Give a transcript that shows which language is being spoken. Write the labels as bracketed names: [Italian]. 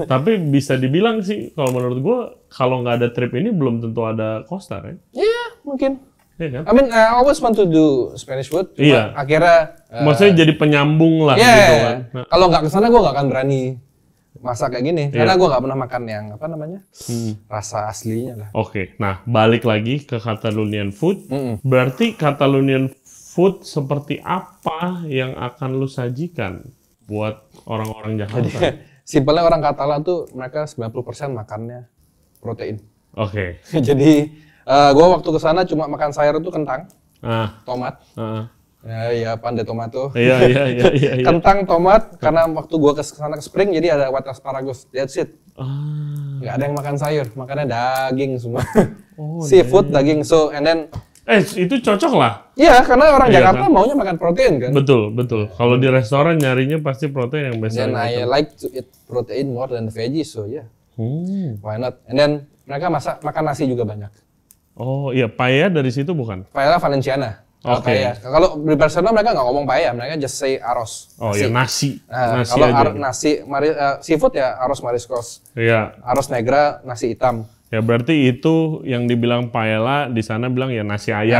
[Indonesian] Tapi bisa dibilang sih kalau menurut gua kalau nggak ada trip ini belum tentu ada Costa kan? Iya, mungkin. Iya kan? [English] I mean, I always want to do Spanish food. [Indonesian] Cuma Iya. akhirnya Maksudnya jadi penyambung lah [English] yeah, [Indonesian] gitu kan. Nah, kalau nggak kesana gue nggak akan berani masak kayak gini. Karena Iya. gue nggak pernah makan yang apa namanya rasa aslinya lah. Oke, nah balik lagi ke Catalonian food. Berarti Catalonian food seperti apa yang akan lu sajikan buat orang-orang Jakarta? Simpelnya orang Katalan tuh mereka 90% makannya protein. Oke. Jadi gue waktu kesana cuma makan sayur itu kentang, tomat, ya pandai tomato, Iya. kentang, tomat. Karena waktu gue kesana ke Spring jadi ada white asparagus, that's it. Nggak ada yang makan sayur, makannya daging semua. Seafood, daging, so and then. Itu cocok lah. Iya, karena orang Iya, Jakarta kan? maunya makan protein kan. Betul. Kalau di restoran nyarinya pasti protein yang best Dan seller. [English] I like to eat protein more than veggies, so yeah, why not? And then [Indonesian] mereka makan nasi juga banyak. Oh iya, paella dari situ bukan? Paella Valenciana. Oke. Kalau di Barcelona mereka nggak ngomong paella, mereka [English] just say [Indonesian] arroz. Oh iya, nasi. Nah, Nasi kalau aja. seafood ya arroz mariscos, Iya. arroz negra, nasi hitam. Ya berarti itu yang dibilang paella di sana bilang ya nasi ayam,